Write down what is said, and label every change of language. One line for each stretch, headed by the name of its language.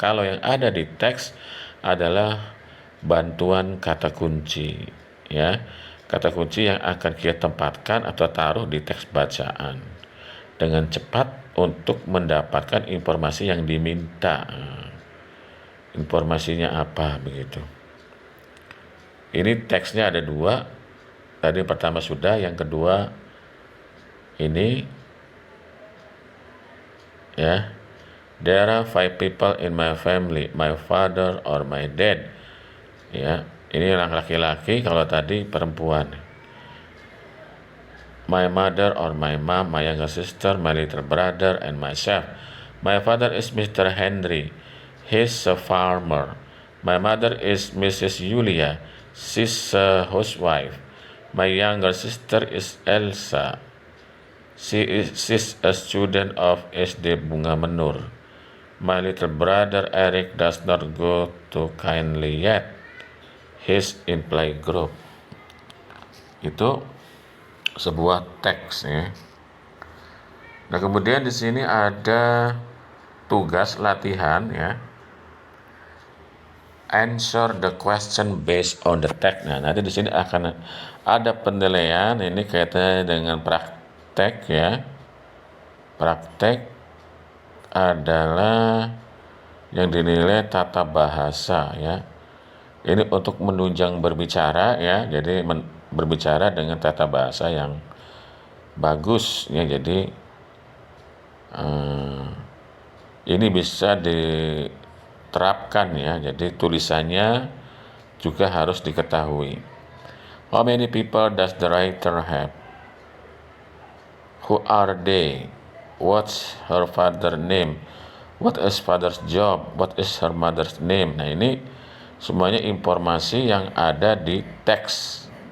Indonesian: Kalau yang ada di teks adalah bantuan kata kunci ya, kata kunci yang akan kita tempatkan atau taruh di teks bacaan dengan cepat untuk mendapatkan informasi yang diminta. Informasinya apa begitu. Ini teksnya ada 2. Tadi pertama sudah, yang kedua ini ya.
English: There are 5 people in my family, my father or my dad.
Indonesian: Ya, ini orang laki-laki, kalau tadi perempuan.
English: My mother or my mom, my younger sister, my little brother, and myself. My father is Mr. Henry. He's a farmer. My mother is Mrs. Julia. She's a housewife. My younger sister is Elsa. She's a student of SD Bunga Menur. My little brother Eric does not go to kindly yet. He's in playgroup.
Indonesian: Itu sebuah teks ya. Nah kemudian di sini ada tugas latihan ya.
English: Answer the question based on the text.
Indonesian: Nah, nanti di sini akan ada penilaian, ini kaitannya dengan praktek ya. Praktek adalah yang dinilai tata bahasa ya. Ini untuk menunjang berbicara ya. Jadi berbicara dengan tata bahasa yang bagus ya. Jadi ini bisa diterapkan ya. Jadi tulisannya juga harus diketahui.
English: How many people does the writer have? Who are they? What's her father's name? What is father's job? What is her mother's name?
Indonesian: Nah, ini semuanya informasi yang ada di teks.